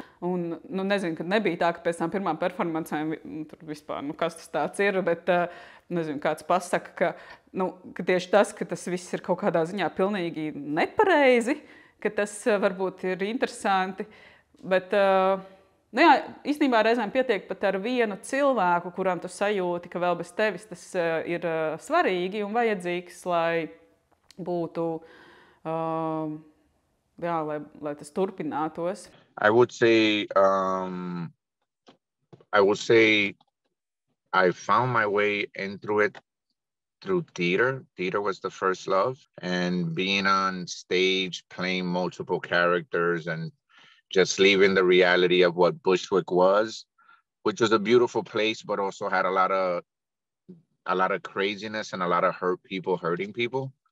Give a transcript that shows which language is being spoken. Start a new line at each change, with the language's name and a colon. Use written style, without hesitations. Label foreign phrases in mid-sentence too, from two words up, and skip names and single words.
Latvian: Un, nu, nezinu, kad nebija tā, ka pēc tām pirmām performancēm tur vispār, nu, kas tas tāds ir, bet, nezinu, kāds pasaka, ka tieši tas, ka tas viss ir kaut kādā ziņā pilnīgi nepareizi, ka tas varbūt ir interesanti, bet, nu jā, īstenībā reizēm pietiek pat ar vienu cilvēku, kuram tu sajūti, ka vēl bez tevis tas ir svarīgi un vajadzīgs, lai būtu, jā, lai tas turpinātos.
English: I would say I found my way into it through theater. Theater was the first love, and being on stage, playing multiple characters and just leaving the reality of what Bushwick was, which was a beautiful place, but also had a lot of craziness and a lot of hurting people.